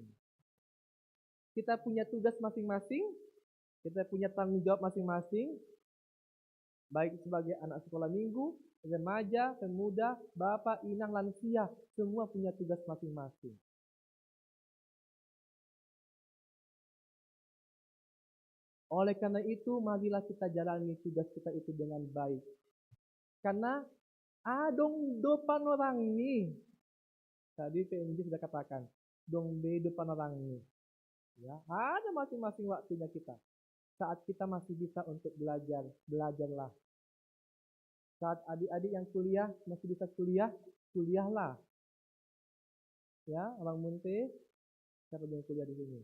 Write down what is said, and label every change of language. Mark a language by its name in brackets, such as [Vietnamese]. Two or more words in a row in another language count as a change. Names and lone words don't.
[Indonesian] Kita punya tugas masing-masing, kita punya tanggung jawab masing-masing, baik sebagai anak sekolah minggu, remaja, pemuda, bapak, inang, lansia, semua punya tugas masing-masing. Oleh karena itu, marilah kita jalani tugas kita itu dengan baik. [Batak Simalungun] Karena adong do panorangi. [Indonesian] Tadi PNJ sudah katakan, [Batak Simalungun] dong do panorangi. [Indonesian] Ya, ada masing-masing waktunya kita. Saat kita masih bisa untuk belajar, belajarlah. Saat adik-adik yang kuliah masih bisa kuliah, kuliahlah. Ya, orang Munte, siapa yang kuliah di sini?